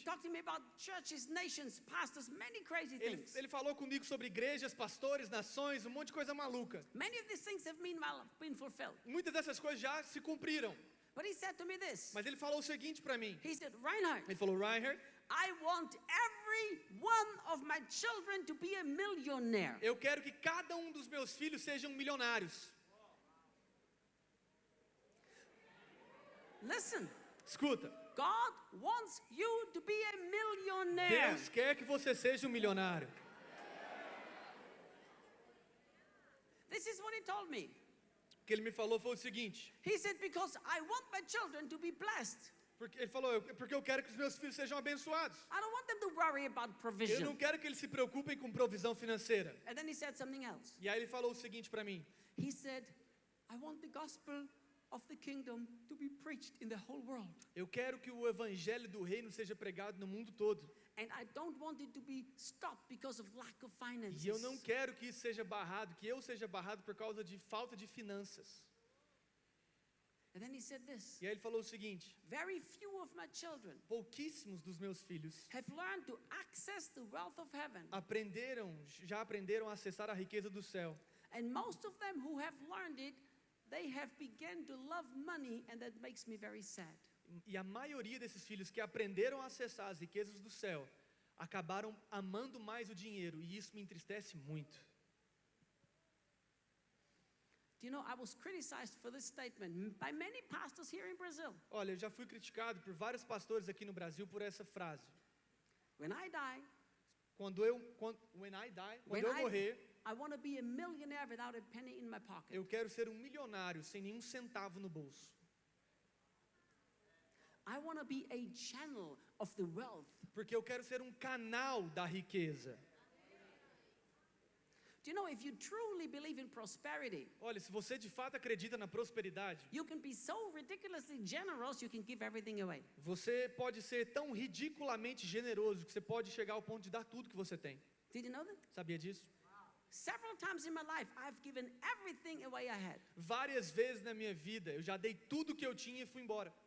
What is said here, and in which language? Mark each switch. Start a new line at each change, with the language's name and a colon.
English: talked to me about churches, nations, pastors, many crazy things.
Portuguese: Ele falou comigo sobre igrejas, pastores, nações, um monte de coisa maluca.
English: Many of these things have meanwhile been fulfilled.
Portuguese: Muitas dessas coisas já se cumpriram.
English: But he said to me this.
Portuguese: Mas ele falou o seguinte para mim.
English: He said, Reinhard,
Portuguese: Ele falou, Reinhard,
English: I want every one of my children to be a millionaire.
Portuguese: Eu quero que cada um dos meus filhos sejam milionários.
English: Listen,
Portuguese: Escuta,
English: God wants you to be a millionaire.
Portuguese: Deus quer que você seja um milionário.
English: This is what he told me.
Portuguese: O que ele me falou foi o seguinte,
English: He said, because I want my children to be blessed.
Portuguese: porque ele falou, porque eu quero que os meus filhos sejam abençoados.
English: I don't want them to worry about
Portuguese: Eu
English: provision.
Portuguese: não quero que eles se preocupem com provisão financeira.
English: And then he said something else.
Portuguese: E aí ele falou o seguinte para mim,
English: He said, I want the gospel of the kingdom to be preached in the whole world.
Portuguese: eu quero que o evangelho do reino seja pregado no mundo todo.
English: And I don't want it to be stopped because of lack of finances.
Portuguese: E eu não quero que isso seja barrado, que eu seja barrado por causa de falta de finanças.
English: And then he said this.
Portuguese: E aí ele falou o seguinte,
English: Very few of my children
Portuguese: pouquíssimos dos meus filhos
English: have learned to access the wealth of heaven.
Portuguese: já aprenderam a acessar a riqueza do céu.
English: And most of them who have learned it, they have begun to love money, and that makes me very sad.
Portuguese: E a maioria desses filhos que aprenderam a acessar as riquezas do céu, acabaram amando mais o dinheiro, e isso me entristece muito.
English: Do you know, I was criticized for this statement by many pastors here in Brazil.
Portuguese: Olha, eu já fui criticado por vários pastores aqui no Brasil por essa frase.
English: When I die, When
Portuguese: eu morrer,
English: I want to be a millionaire without a penny in my pocket.
Portuguese: eu quero ser um milionário sem nenhum centavo no bolso.
English: I want to be a channel of the wealth.
Portuguese: Porque eu quero ser um canal da riqueza.
English: Do you know, if you truly believe in prosperity,
Portuguese: Olha, se você de fato acredita na prosperidade,
English: you can be so ridiculously generous, you can give everything away.
Portuguese: você pode ser tão ridiculamente generoso que você pode chegar ao ponto de dar tudo que você tem.
English: Did you know that?
Portuguese: Sabia disso?
English: Several times in my life, I've given everything away I had.
Portuguese: Várias vezes na minha vida, eu já dei tudo que eu tinha e fui embora.